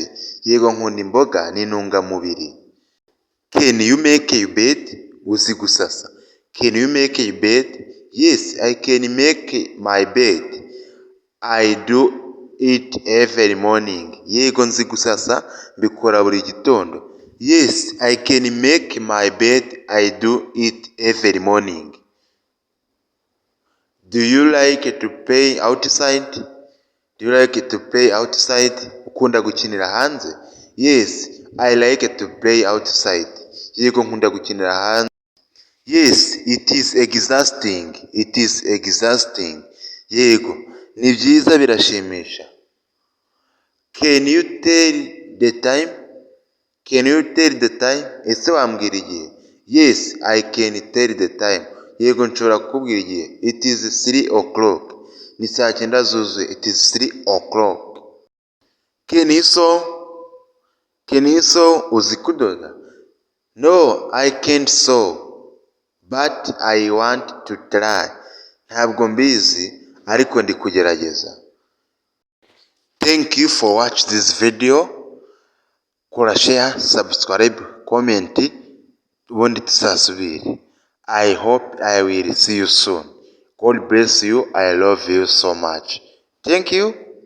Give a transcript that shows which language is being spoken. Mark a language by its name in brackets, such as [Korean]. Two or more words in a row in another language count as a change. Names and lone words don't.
[Kinyarwanda] Yego, nkunda imboga, ni intungamubiri. [English] Can you make a bed? [Kinyarwanda] Uzi gusasa? [English] Can you make a bed? Yes, I can make my bed. I do it every morning. [Kinyarwanda] Yego, nzi gusasa, mbikora buri gitondo. [English] Yes, I can make my bed. I do it every morning. Do you like to play outside? Do you like to play outside? [Kinyarwanda] Ukunda gukinira hanze? [English] Yes, I like to play outside. [Kinyarwanda] Yego, nkunda gukinira hanze. [English] Yes, it is exhausting. It is exhausting. [Kinyarwanda] Yego, ni byiza, birashimisha. [English] Can you tell the time? Can you tell the time? [Kinyarwanda] Ese wambwira igihe? [English] Yes, I can tell the time. [Kinyarwanda] Yego, nshobora kukubwira igihe. [English] It is 3 o'clock. [Kinyarwanda] Ni saa 9 zuzuye. [English] It is 3 o'clock. Can you sew? Can you sew? [Kinyarwanda] Uzi kudoda? No, [English] I can't sew. But I want to try. [Kinyarwanda] Ntabwo mbizi, ariko ndi kugerageza. [English] Thank you for watching this video. [Kinyarwanda] Kora [English] share, subscribe, comment. [Kinyarwanda] ubundi tuzasubire. [English] I hope I will see you soon. God bless you. I love you so much. Thank you.